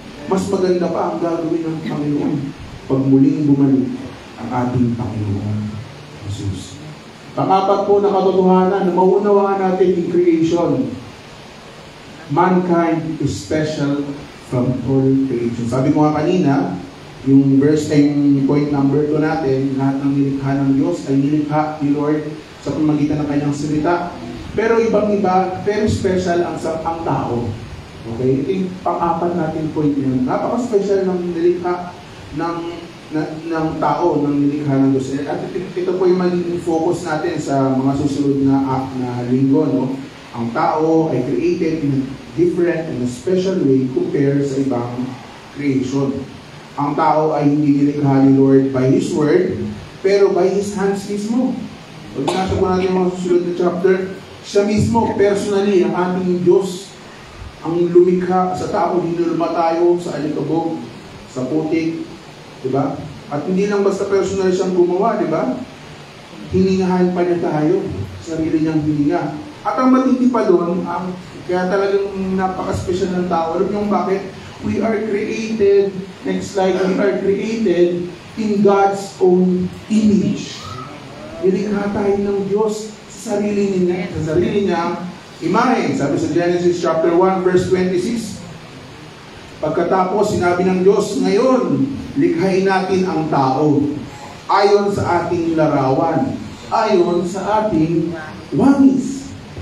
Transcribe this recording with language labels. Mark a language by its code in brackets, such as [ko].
[tl] Mas maganda pa ang gagawin ng Panginoon pag muling bumalik ang ating Panginoon Jesus. Pangapat po na katotohanan na maunawaan natin [en] in creation. Mankind is special from all creation. [tl] Sabi ko nga kanina, yung verse ay point number 2 natin, lahat ng nilikha ng Diyos ay nilikha ni Lord sa pamagitan ng kanyang salita. Pero ibang-iba, very special ang tao. Okay? Ito yung pang-apat natin point yun. Napaka-special ng nilikha ng tao, ng nilikha ng Diyos. At ito po yung magiging focus natin sa mga susunod na linggo. No? Ang tao ay [en] created in a different and a special way [tl] compared sa ibang creation. Ang tao ay hindi nilikha ni Lord [en] by His Word, [tl] pero [en] by His hands [tl] mismo. Pag nasa po natin mga susunod na chapter, siya mismo, personally, ang ating Diyos, ang lumikha sa tao, hinulma tayo sa alikabok, sa putik, diba? At hindi lang basta personal siyang gumawa, diba? Hiningahan pa niya tayo, sarili niyang hininga. At ang matindi pa doon, kaya talagang napaka-special ng tao. Alam niyo bakit? [en] We are created, next slide, we are created in God's own image. [tl] Nilikha tayo ng Diyos sa sarili niya, imahe. Sabi sa Genesis chapter 1 verse 26, pagkatapos sinabi ng Diyos, ngayon, likhain natin ang tao ayon sa ating larawan, ayon sa ating wangis.